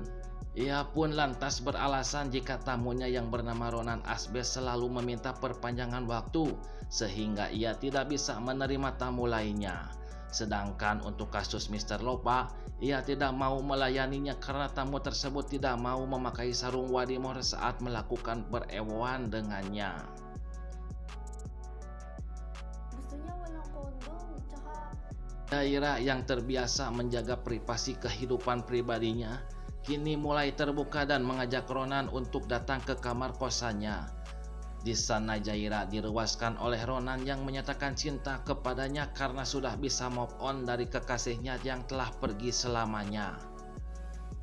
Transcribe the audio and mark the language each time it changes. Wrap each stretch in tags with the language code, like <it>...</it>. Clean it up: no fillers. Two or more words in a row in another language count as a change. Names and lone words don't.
<id>Ia pun lantas beralasan jika tamunya yang bernama Ronan Asbes selalu meminta perpanjangan waktu sehingga ia tidak bisa menerima tamu lainnya. Sedangkan untuk kasus Mr. Lopa, ia tidak mau melayaninya karena tamu tersebut tidak mau memakai sarung wadimor saat melakukan perewoan dengannya.</id> <tl>Gusto niya walang kondom, tsaka</tl> <id>Zaira yang terbiasa menjaga privasi kehidupan pribadinya, kini mulai terbuka dan mengajak Ronan untuk datang ke kamar kosannya. Di sana Zaira direwaskan oleh Ronan yang menyatakan cinta kepadanya karena sudah bisa</id> <en>move on</en> <id>dari kekasihnya yang telah pergi selamanya.</id>